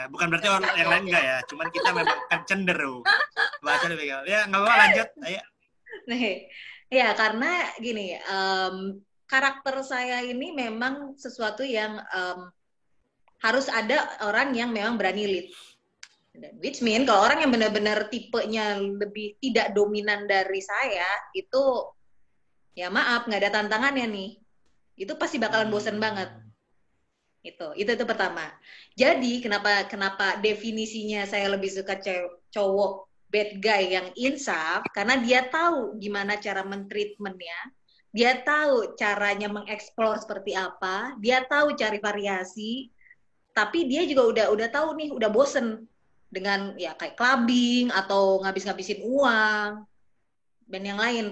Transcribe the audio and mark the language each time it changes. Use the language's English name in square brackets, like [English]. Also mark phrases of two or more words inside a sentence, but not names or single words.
[Indonesian] Bukan berarti orang yang lain enggak ya. Cuman kita memang kan cenderung bahasa lebih gaul. Ya, enggak apa-apa, lanjut. Ayo. Nah, ya karena gini, karakter saya ini memang sesuatu yang harus ada orang yang memang berani lead. [English] Which mean [Indonesian] kalau orang yang benar-benar tipenya lebih tidak dominan dari saya, itu ya maaf, nggak ada tantangannya nih. Itu pasti bakalan bosen banget. Itu pertama. Jadi kenapa definisinya saya lebih suka cowok [English] bad guy [Indonesian] yang insaf, karena dia tahu gimana cara mentreatmentnya, dia tahu caranya mengeksplor seperti apa, dia tahu cari variasi, tapi dia juga udah tahu nih, udah bosen dengan ya kayak clubbing atau ngabisin uang dan yang lain.